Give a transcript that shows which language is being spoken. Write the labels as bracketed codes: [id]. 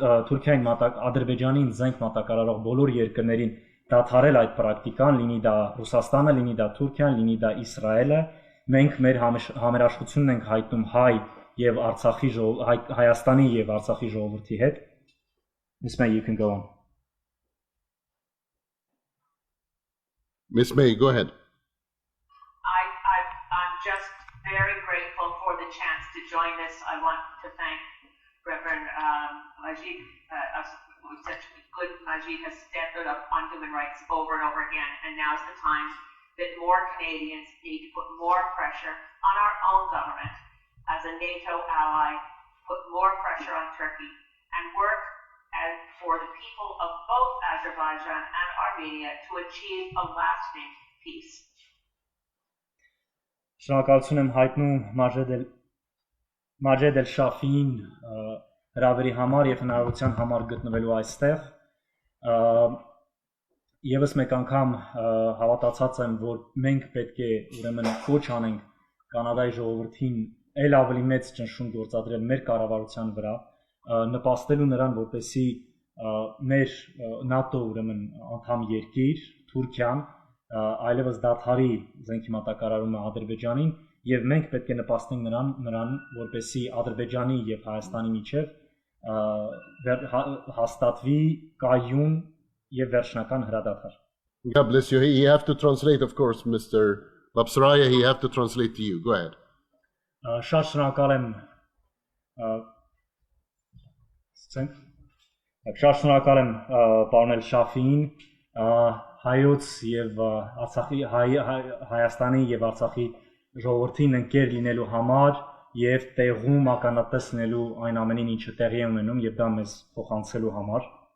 [hy] Թուրքիային Ադրբեջանին զենք մատակարարող բոլոր երկրներին դադարել այդ պրակտիկան, լինի դա Ռուսաստանը, լինի դա Թուրքիան, լինի դա Իսրայելը, մենք մեր համերաշխությունն ենք հայտնում Հայաստանի եւ Արցախի ժողովրդի հետ։ [en] Miss May, you can go on. Miss May, go ahead. I'm just very grateful for the chance to join this. I want to thank Reverend Majed. Such good Majed has stood up on human rights over and over again, and now's the time that more Canadians need to put more pressure on our own government as a NATO ally, put more pressure on Turkey, and work for the people of both Azerbaijan and Armenia to achieve a lasting peace. [hy] Շնորհակալություն եմ հայտնում Մաջեդ Էլ Շաֆիին հրավերի համար եւ հնարավորության համար գտնվելու այստեղ։ Եվս մեկ անգամ հավատացած եմ, որ մենք պետք է ուրեմն կոչ անենք Կանադայի ժողովրդին ել ավելի մեծ ճնշում գործադրել մեր կառավարության վրա, նպաստելու նրան, որպեսզի մեր ՆԱՏՕ ուրեմն անդամ երկիր Թուրքիան այլևս դադարի զենքի մատակարարումը Ադրբեջանին եւ մենք պետք է նպաստենք նրան, որպեսզի Ադրբեջանի եւ Հայաստանի միջև հաստատվի կայուն եւ վերջնական հրադադար։ [en] God bless you. You have to translate, of course, Mr. Bob Sarayan. He have to translate to you. Go ahead. [hy] Շատ շնորհակալ եմ պարոն Էլ Շաֆիին հայոց եւ Արցախի Հայաստանի եւ Արցախի ժողովրդին ընկեր լինելու համար եւ տեղում ականատեսնելու այն ամենին, ինչը տեղի է ունենում եւ դա մեզ փոխանցելու համար։